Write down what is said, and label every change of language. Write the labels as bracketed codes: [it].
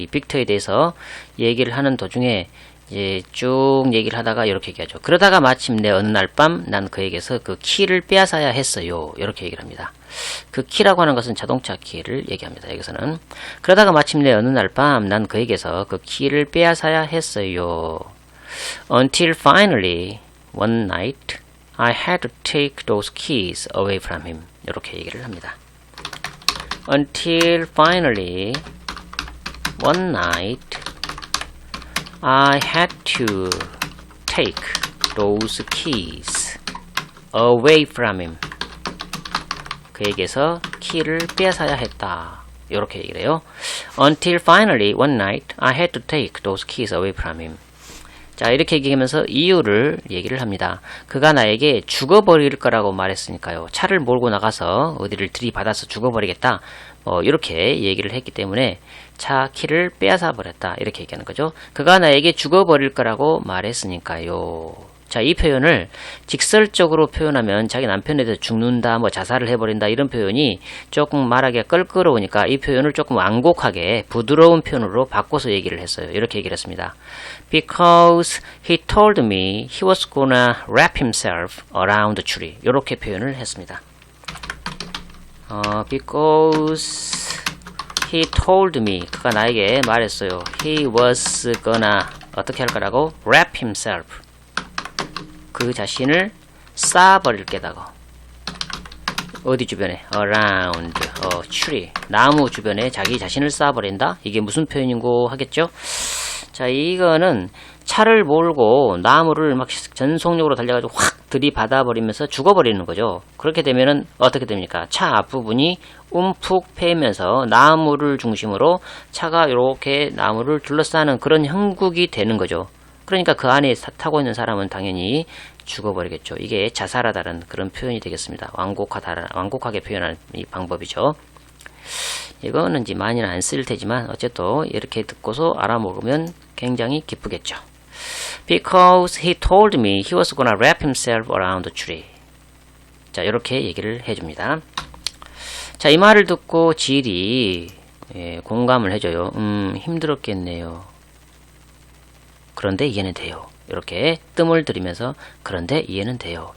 [ko] 이 빅터에 대해서 얘기를 하는 도중에 이제 쭉 얘기를 하다가 이렇게 얘기하죠. 그러다가 마침내 어느 날 밤 난 그에게서 그 키를 빼앗아야 했어요. 이렇게 얘기를 합니다. 그 키라고 하는 것은 자동차 키를 얘기합니다. 여기서는 그러다가 마침내 어느 날 밤 난 그에게서 그 키를 빼앗아야 했어요. [en] Until finally one night I had to take those keys away from him. [ko] 이렇게 얘기를 합니다. [en] Until finally one night I had to take those keys away from him. [ko] 그에게서 키를 빼앗아야 했다. 이렇게 얘기를 해요. [en] Until finally one night I had to take those keys away from him. [ko] 자, 이렇게 얘기하면서 이유를 얘기를 합니다. 그가 나에게 죽어버릴 거라고 말했으니까요. 차를 몰고 나가서 어디를 들이받아서 죽어버리겠다. 이렇게 얘기를 했기 때문에 차 키를 빼앗아 버렸다. 이렇게 얘기하는 거죠. 그가 나에게 죽어버릴 거라고 말했으니까요. 자, 이 표현을 직설적으로 표현하면 자기 남편에 대해서 죽는다, 자살을 해버린다 이런 표현이 조금 말하기가 껄끄러우니까 이 표현을 조금 완곡하게 부드러운 표현으로 바꿔서 얘기를 했어요. 이렇게 얘기를 했습니다. [en] Because he told me he was gonna wrap himself around the tree. [ko] 이렇게 표현을 했습니다. [en] Because he told me, [ko] 그가 나에게 말했어요. [en] He was gonna [ko] 어떻게 할 거라고? [en] wrap himself. [ko] 그 자신을 쌓아버릴 게다고. 어디 주변에? [en] around a tree. [ko] 나무 주변에 자기 자신을 쌓아버린다? 이게 무슨 표현인고 하겠죠? 자, 이거는 차를 몰고 나무를 막 전속력으로 달려가지고 확 들이받아버리면서 죽어버리는 거죠. 그렇게 되면은 어떻게 됩니까? 차 앞부분이 움푹 패이면서 나무를 중심으로 차가 이렇게 나무를 둘러싸는 그런 형국이 되는 거죠. 그러니까 그 안에 타고 있는 사람은 당연히 죽어버리겠죠. 이게 자살하다는 그런 표현이 되겠습니다. 완곡하게 표현하는 이 방법이죠. 이거는 이제 많이는 안 쓸 테지만 어쨌든 이렇게 듣고서 알아먹으면 굉장히 기쁘겠죠. [en] Because he told me he was gonna wrap himself around the tree. [ko] 자, 이렇게 얘기를 해줍니다. 자, 이 말을 듣고 질이 공감을 해줘요. 힘들었겠네요. 그런데 이해는 돼요. 이렇게 뜸을 들이면서 그런데 이해는 돼요.